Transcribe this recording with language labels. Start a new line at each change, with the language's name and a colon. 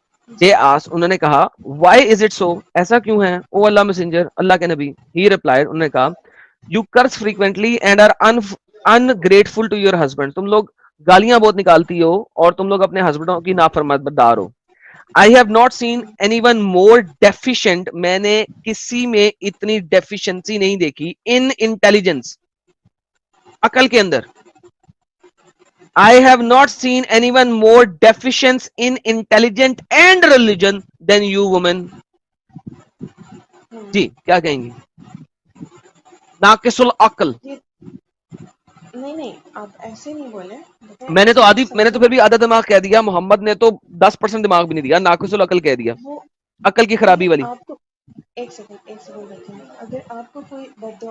English: they ask,
Urdu: انہوں نے کہا,
English: why is it so,
Urdu: ایسا کیوں ہے,
English: O Allah messenger,
Urdu: اللہ کے نبی.
English: he replied,
Urdu: انہوں نے کہا,
English: you curse frequently and are ungrateful to your husband,
Urdu: تم لوگ گالیاں بہت نکالتی ہو اور تم لوگ اپنے ہسبینڈوں کی نافرمانبردار ہو.
English: I have not seen anyone more deficient.
Urdu: میں نے کسی میں اتنی ڈیفیشنسی نہیں دیکھی
English: in intelligence,
Urdu: عقل کے اندر.
English: I have not seen anyone more deficient in intelligence and religion than you women.
Urdu: جی کیا کہیں گی؟ ناقص العقل. نہیں آپ ایسے نہیں بولے. میں نے تو پھر بھی آدھا دماغ کہہ دیا, محمد نے تو 10% دماغ بھی نہیں دیا, ناقص العقل کہہ دیا, عقل کی خرابی والی. آپ کو ایک سیکنڈ دیکھیں, اگر آپ کو کوئی بد دعا